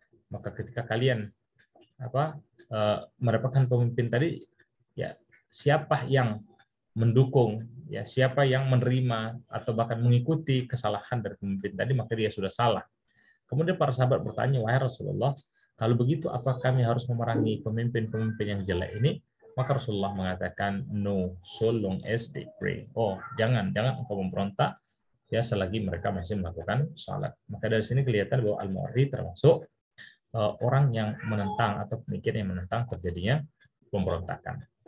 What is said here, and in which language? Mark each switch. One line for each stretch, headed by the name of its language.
Indonesian: Maka ketika kalian mendapatkan pemimpin tadi, ya siapa yang mendukung, ya siapa yang menerima atau bahkan mengikuti kesalahan dari pemimpin tadi, maka dia sudah salah. Kemudian para sahabat bertanya, wahai Rasulullah, kalau begitu apa kami harus memerangi pemimpin-pemimpin yang jelek ini? Maka Rasulullah mengatakan,
English: no, so long as they pray.
Indonesian: Oh, jangan engkau memberontak ya selagi mereka masih melakukan salat. Maka dari sini kelihatan bahwa Al-Mawardi termasuk orang yang menentang atau pemikir yang menentang terjadinya pemberontakan.